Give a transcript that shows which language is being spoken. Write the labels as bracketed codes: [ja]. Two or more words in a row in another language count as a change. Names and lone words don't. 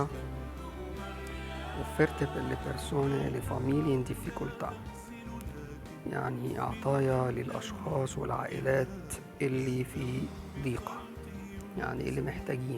[it] اوفرت per le persone e le famiglie in difficoltà، [ar] يعني عطايا للأشخاص والعائلات اللي في ضيقة، يعني اللي محتاجين.